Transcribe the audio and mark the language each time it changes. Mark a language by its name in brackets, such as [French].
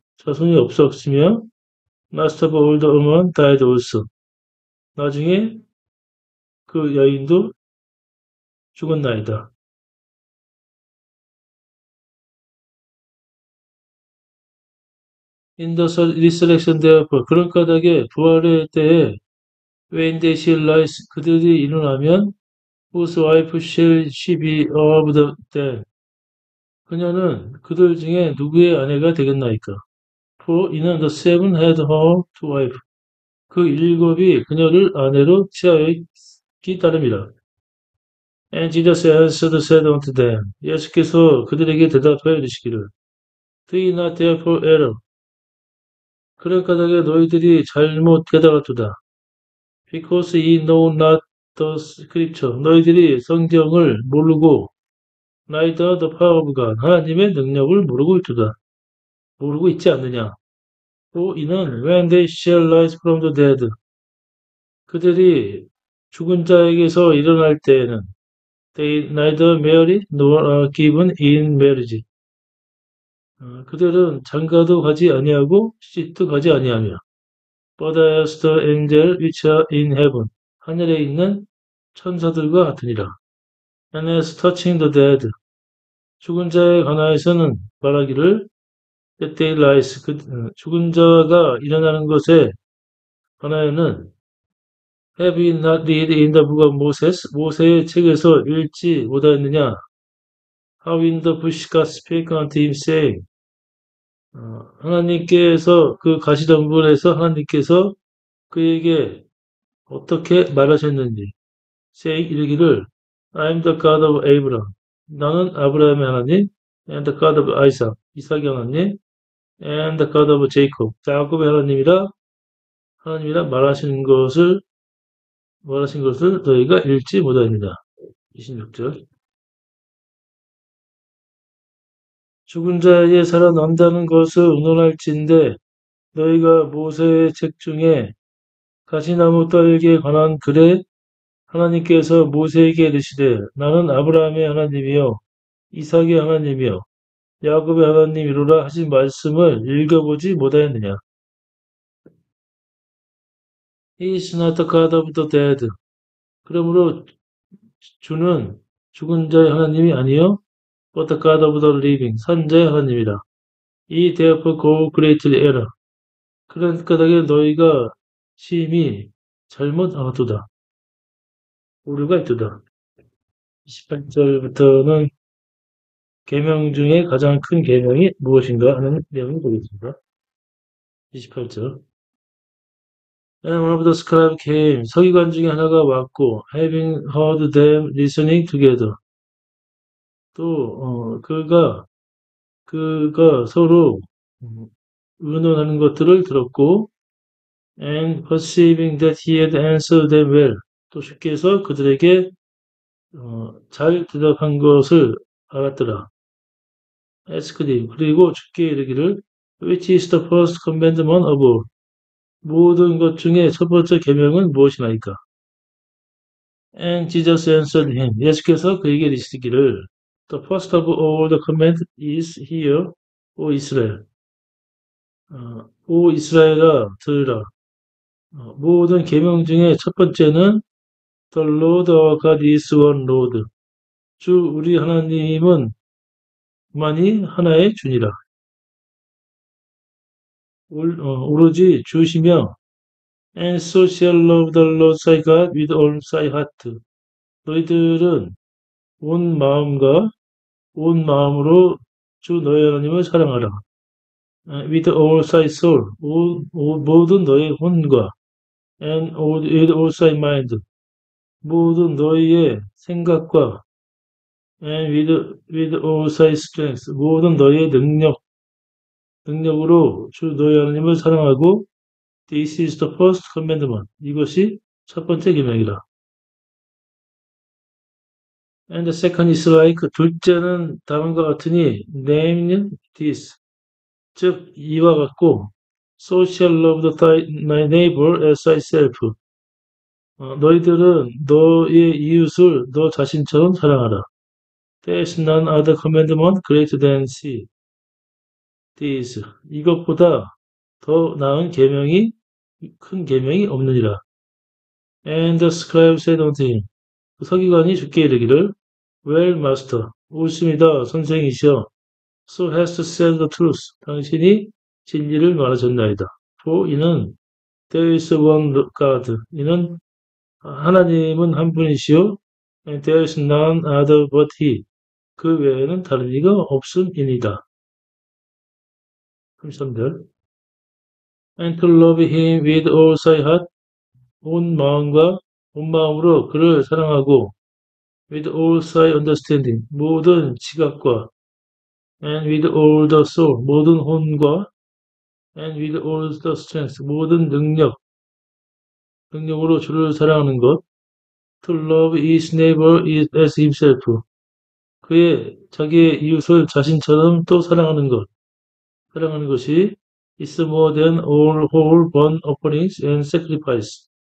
[Korean] 자손이 없었으며, [English] last of all the woman died also. [Korean] 나중에 그 여인도 죽었나이다. [English] In the resurrection therefore, [Korean] 그런 까닭에 부활의 때에 [English] when they shall rise, [Korean] 그들이 일어나면 [English] whose wife shall she be of the dead? [Korean] 그녀는 그들 중에 누구의 아내가 되겠나이까? [English] For [Korean] 이는 [English] the seven had her to wife. [Korean] 그 7이 그녀를 아내로 취하였기 따름이라. [English] And Jesus answered said unto them. [Korean] 예수께서 그들에게 대답하여 이르시기를 [English] Do not therefore err. [Korean] 그럴 까닭에 너희들이 잘못 깨달았도다. [English] Because ye know not the scripture. [Korean] 너희들이 성경을 모르고 [English] neither the power of God. [Korean] 하나님의 능력을 모르고 있도다. 모르고 있지 않느냐. 또 이는 [English] when they shall rise from the dead. [Korean] 그들이 죽은 자에게서 일어날 때에는 [English] they neither marry nor are given in marriage. [Korean] 그들은 장가도 가지 아니하고 시집도 가지 아니하며 [English] but as the angel which are in heaven. [Korean] 하늘에 있는 천사들과 같으니라. [English] And as touching the dead. [Korean] 죽은 자에 관하여서는 말하기를 [English] that they rise. [Korean] 죽은 자가 일어나는 것에 관하여는 [English] have you not read in the book of Moses? [Korean] 모세의 책에서 읽지 못하였느냐? [English] How in the bush God spake unto him saying. [Korean] 하나님께서 그 가시덤불에서 하나님께서 그에게 어떻게 말하셨는지 saying 이르기를 [English] I am the God of Abraham. [Korean] 나는 아브라함의 하나님 [English] and the God of Isaac. [Korean] 이삭의 하나님 [English] and the God of Jacob. [Korean] 야곱의 하나님이라 말하신 것을 너희가 읽지 못하였느냐. 26절. 죽은 자의 살아난다는 것을 의논할진대 너희가 모세의 책 중에 가시나무 떨기에 관한 글에 하나님께서 모세에게 이르시되 나는 아브라함의 하나님이요 이삭의 하나님이요 야곱의 하나님이로라 하신 말씀을 읽어보지 못하였느냐. [English] He is not the God of the dead. [Korean] 그러므로 주는 죽은 자의 하나님이 아니요 [English] but the God of the living. [Korean] 산자의 하나님이라. 이 [English] therefore go greatly error. [Korean] 그런 까닭에 너희가 심히 잘못 알았도다. 오류가 있도다. 28절부터는 계명 중에 가장 큰 계명이 무엇인가 하는 내용이 되겠습니다. 28절. [English] And one of the scribes came. [Korean] 서기관 중에 하나가 왔고, [English] having heard them listening together. [Korean] 또, 그가 서로 의논하는 것들을 들었고, [English] and perceiving that he had answered them well. [Korean] 또 쉽게 해서 그들에게 잘 대답한 것을 알았더라. [English] asked him. [Korean] 그리고 주께 이르기를, [English] which is the first commandment of all? [Korean] 모든 것 중에 첫 번째 계명은 무엇이나이까? [English] And Jesus answered him. [Korean] 예수께서 그에게 이르시기를, [English] the first of all the command is hear, O Israel. [Korean] 오 이스라엘아 들으라. 모든 계명 중에 첫 번째는 [English] The Lord our God is one Lord. [Korean] 주 우리 하나님은 만이 하나의 주니라. 오로지 주시며 [English] And so shall love the Lord thy God with all thy heart. [Korean] 너희들은 온 마음과 온 마음으로 주 너희 하나님을 사랑하라. [English] With all thy soul, [Korean] 모든 너의 혼과 [English] and with all thy mind, [Korean] 모든 너희의 생각과 [English] and with all thy strength, [Korean] 모든 너희의 능력으로 주 너희 하나님을 사랑하고 [English] This is the first commandment. [Korean] 이것이 첫 번째 계명이라. [English] And the second is like, [Korean] 둘째는 다음과 같으니 [English] namely this, [Korean] 즉 이와 같고 [English] So shall love thy neighbor as thyself. [Korean] 너희들은 너의 이웃을 너 자신처럼 사랑하라. [English] There is none other commandment greater than this. [Korean] 이것보다 더 나은 계명이 큰 계명이 없느니라. [English] And the scribe said unto him. [Korean] 서기관이 주께 이르기를 [English] Well, master. [Korean] 옳습니다, 선생이시여. [English] So hast said the truth. [Korean] 당신이 진리를 말하셨나이다. [English] For [Korean] 이는 [English] There is one God. [Korean] 이는 하나님은 한 분이시요. [English] And there is none other but He. [Korean] 그 외에는 다른 이가 없음이니이다. 33절. [English] And to love Him with all thy heart. [Korean] 온 마음으로 그를 사랑하고 [English] with all thy understanding. [Korean] 모든 지각과 [English] and with all the soul. [Korean] 모든 혼과 [English] and with all the strength. [Korean] 모든 능력으로 주를 사랑하는 것. [English] To love his neighbor as himself. [Korean] 자기의 이웃을 자신처럼 또 사랑하는 것이 [English] is more than all whole burnt offerings and sacrifice.